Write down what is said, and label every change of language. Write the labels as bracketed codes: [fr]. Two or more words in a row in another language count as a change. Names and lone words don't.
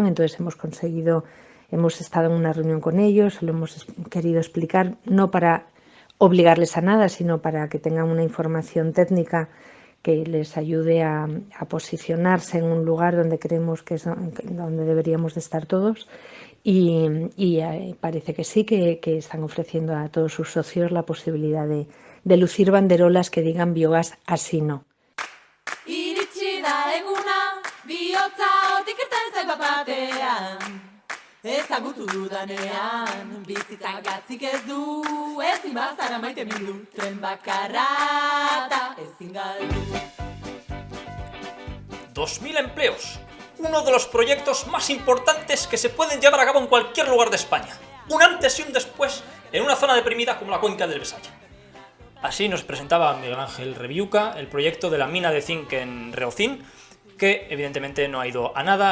[es] Entonces hemos estado en una reunión con ellos, lo hemos querido explicar, no para obligarles a nada, sino para que tengan una información técnica que les ayude a posicionarse en un lugar donde creemos que es donde deberíamos de estar todos, y parece que sí, que están ofreciendo a todos sus socios la posibilidad de lucir banderolas que digan biogás así no. [eu] Ezagutu dudanean, bizitzak gatzik ez du, ezin bazara maite mindu, tren bakarra eta ezin galdu. [es] 2.000 empleos, uno de los proyectos más importantes que se pueden llevar a cabo en cualquier lugar de España. Un antes y un después en una zona deprimida como la cuenca del Besaya. Así nos presentaba Miguel Ángel Reviuca el proyecto de la mina de zinc en Reocín, que evidentemente no ha ido a nada.